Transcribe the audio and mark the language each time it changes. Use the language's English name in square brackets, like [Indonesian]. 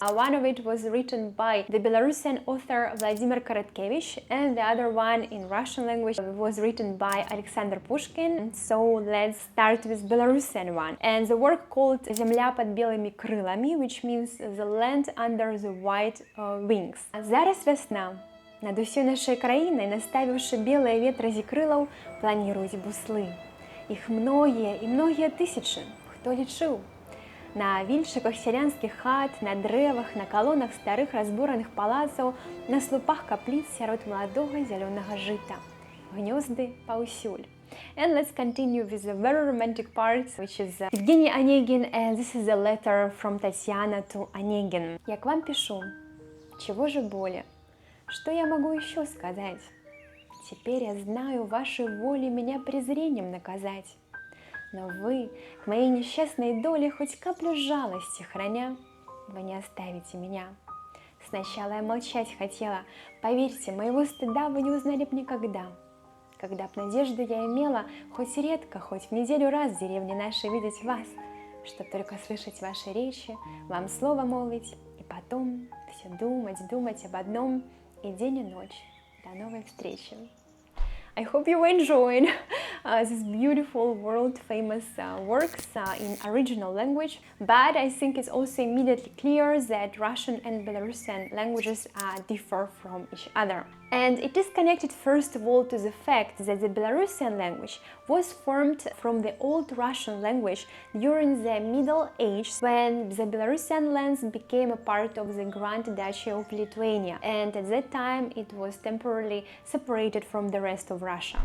[English] One of it was written by the Belarusian author Vladimir Korotkevich, and the other one in Russian language was written by Alexander Pushkin. So let's start with Belarusian one. And the work called [Russian] «Земля под белыми крылами», [English] which means the land under the white wings. [Belarusian] Зараз весна. Над усёй нашай краінай, наставіўшы белыя ветразі крылаў, планіруюць буслы. Іх многія і многія тысячы, хто лічыў. На вільчыках сялянскіх хат, на дрэвах, на калонах старых разбураных палацаў, на слупах капліц сярод маладога зялёнага жыта. Гнёзды паўсюль. [English] And let's continue with the very romantic part, which is Evgeny Onegin, and this is a letter from Tatiana to Onegin. [Russian] Я к вам пишу. Чего же более? Что я могу еще сказать? Теперь я знаю, вашей воле меня презрением наказать. Но вы, к моей несчастной доле, хоть каплю жалости храня, вы не оставите меня. Сначала я молчать хотела, поверьте, моего стыда вы не узнали б никогда. Когда б надежду я имела, хоть редко, хоть в неделю раз в деревне нашей видеть вас, чтоб только слышать ваши речи, вам слово молвить, и потом все думать об одном, и день и ночь. До новой встречи. [English] I hope you enjoyed these beautiful world-famous works in original language, but I think it's also immediately clear that Russian and Belarusian languages differ from each other. And it is connected first of all to the fact that the Belarusian language was formed from the old Russian language during the Middle Ages, when the Belarusian lands became a part of the Grand Duchy of Lithuania, and at that time it was temporarily separated from the rest of Russia.